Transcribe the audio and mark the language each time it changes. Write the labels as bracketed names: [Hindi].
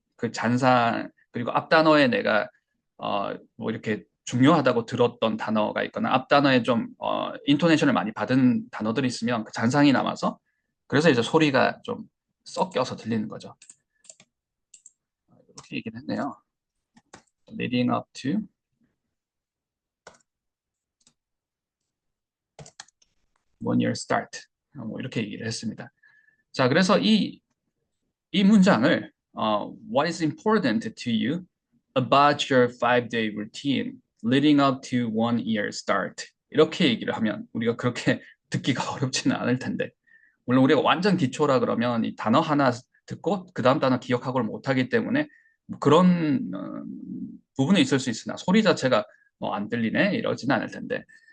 [Korean] 그 잔상, 그리고 앞 단어에 내가, 뭐 이렇게 중요하다고 들었던 단어가 있거나 앞 단어에 좀, 인토네이션을 많이 받은 단어들이 있으면 그 잔상이 남아서 그래서 이제 소리가 좀 섞여서 들리는 거죠. 이렇게 얘기를 했네요. [English] Leading up to one year start. [Korean] 뭐 이렇게 얘기를 했습니다. 자, 그래서 이 문장을 [English] What is important to you about your 5-day routine leading up to one year start? [Korean] 이렇게 얘기를 하면 우리가 그렇게 듣기가 어렵지는 않을 텐데 물론 우리가 완전 기초라 그러면 이 단어 하나 듣고 그 다음 단어 기억하고를 못하기 때문에 뭐 그런 부분이 있을 수 있으나 소리 자체가 뭐 안 들리네 이러지는 않을 텐데